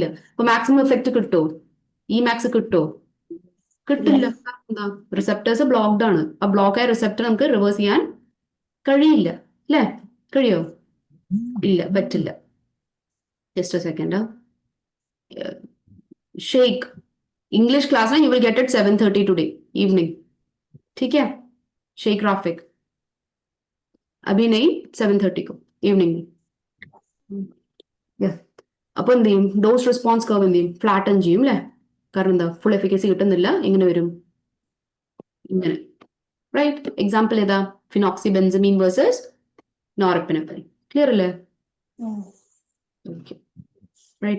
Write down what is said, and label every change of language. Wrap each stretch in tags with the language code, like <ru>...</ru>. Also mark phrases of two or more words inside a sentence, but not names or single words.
<ml>അപ്പൊ</ml> <en>maximum effect</en> <ml>കിട്ടുമോ? ഈ മാക്സ് കിട്ടുമോ? കിട്ടില്ല. എന്താ?</ml> <en>receptors blocked</en> <ml>ആണ്. ആ ബ്ലോക്ക് ആയ റിസപ്റ്റർ നമുക്ക് റിവേഴ്സ് ചെയ്യാൻ കഴിയില്ല. അല്ലേ? കഴിയോ? ഇല്ല, പറ്റില്ല.</ml> <en>just a second. ഷെയ്ഖ് English class में you will get it 7:30 today evening.</en> <hi>ठीक है? शेख राफिक अभी नहीं, 7:30 को इवनिंग में.</hi> <ml>അപ്പൊ എന്ത് ചെയ്യും?</ml> <en>dose response curve</en> <ml>എന്ത് ചെയ്യും? ഫ്ലാറ്റൻ ചെയ്യും അല്ലെ? കാരണം എന്താ?</ml> <en>full efficacy</en> <ml>കിട്ടുന്നില്ല. എങ്ങനെ വരും? ഇങ്ങനെ. റൈറ്റ്. എക്സാമ്പിൾ ഏതാ?</ml> <en>phenoxybenzamine versus norepinephrine.</en> <ml>ക്ലിയർ അല്ലേ?</ml> <en>okay, right.</en>